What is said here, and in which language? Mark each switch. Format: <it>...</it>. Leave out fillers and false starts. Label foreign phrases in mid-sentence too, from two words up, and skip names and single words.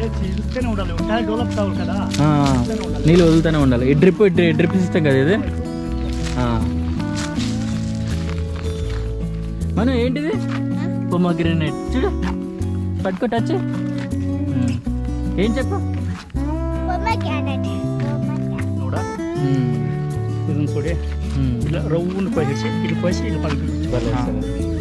<te>నీళ్ళు వదులుతూనే ఉండాలి. ఈ డ్రిప్ సిస్టమ్ కదా ఇది. మనం ఏంటిది? పొమోగ్రానైట్ చూడు, పట్టుకో, టచ్. ఏం చెప్పు?</te> <kn>ಇದನ್ನು ಸೋಡಿ ಇಲ್ಲ ರೌಂಡ್ ಕೊಯ್ಸಿ ಇಲ್ಲಿ ಕೊಯ್ಸಿ ಇಲ್ಲಿ ಪಲ್ಕ.</kn>